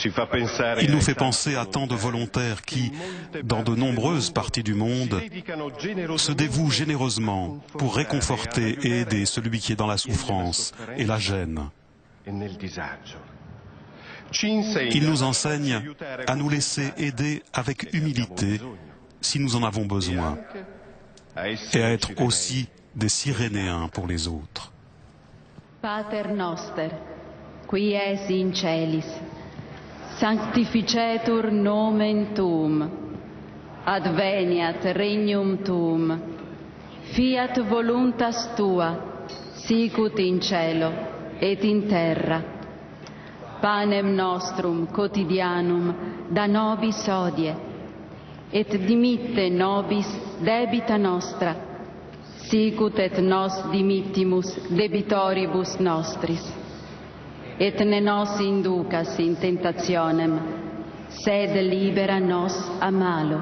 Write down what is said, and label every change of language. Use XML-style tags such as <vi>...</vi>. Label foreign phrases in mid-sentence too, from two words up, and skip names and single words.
<fr>Il nous fait penser à tant de volontaires qui, dans de nombreuses parties du monde, se dévouent généreusement pour réconforter et aider celui qui est dans la souffrance et la gêne. Il nous enseigne à nous laisser aider avec humilité si nous en avons besoin et à être aussi des Cyrénéens pour les autres.</fr> <la>Pater noster, qui es in celis, sanctificetur nomen tuum, adveniat regnum tuum, fiat voluntas tua, sicut in cielo et in terra. Panem nostrum quotidianum da nobis hodie, et dimitte nobis debita nostra, sicut et nos dimittimus debitoribus nostris. Et ne nos inducas in tentationem, sed libera nos a malo.</la>